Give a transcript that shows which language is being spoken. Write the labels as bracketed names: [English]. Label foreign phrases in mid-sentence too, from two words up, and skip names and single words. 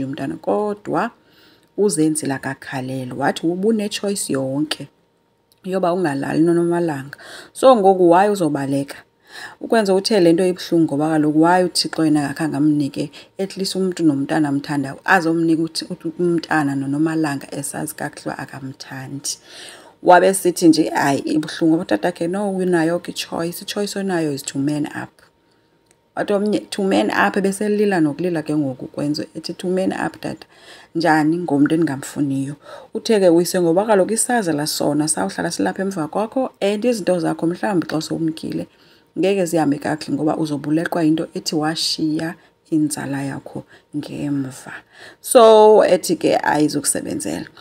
[Xhosa] umntana kodwa uzenzela kakhalelo wathi ubune choice yonke yoba ungalali nonomalanga so ngoku waye uzobaleka ukwenza uthe lento ibhlungu ngoba kaloku waye uThixo yena akakhange amnike [English] at least [Xhosa] umuntu nomntana amthanda azomnika umntana nonomalanga esazi kakuhle akamthandi wabe sithi nje hayi ibhlungu utatakhe no unayo ke choice onayo [English] is to man up [Xhosa] wathi [English] to man up [Xhosa] beselila nokulila ke ngoku kwenzo ethi [English] to man up [Xhosa] tata njani ngomuntu engamfuniyo utheke uyise ngoba kaloku isaza la sona sawuhlala silapha emva kwakho and izinto zakho mhlawumbe xa somkile ngeke zihambe kakuhle ngoba uzobulekwa into ethi washiya inzala yakho ngemva so ethi ke ayizokusebenzela